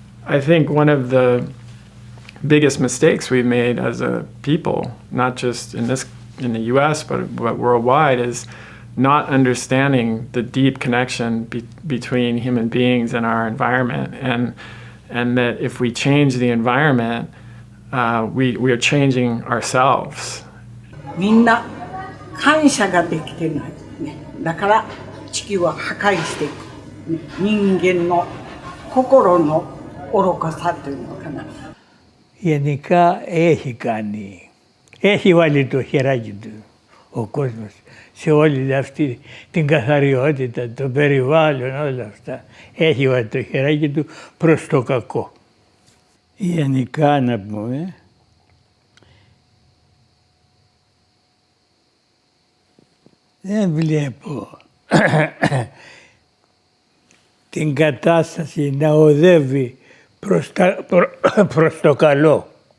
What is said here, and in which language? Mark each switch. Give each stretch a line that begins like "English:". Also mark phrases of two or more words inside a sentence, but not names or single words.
English: I think one of the biggest mistakes we've made as a people, not just in the US, but worldwide, is not understanding the deep connection between human beings and our environment, and that if we change the environment, we are changing ourselves.
Japanese: みんな感謝ができてない、ね。だから地球は破壊していく、ね。人間の心の愚かさというのかな。
Greek: Γενικά έχει κάνει. Έχει βάλει το χεράκι του ο κόσμος σε όλη αυτή την καθαριότητα, το περιβάλλον, όλα αυτά. Έχει βάλει το χεράκι του προς το κακό. Γενικά να πούμε, δεν βλέπω την κατάσταση να οδεύει προς το καλό.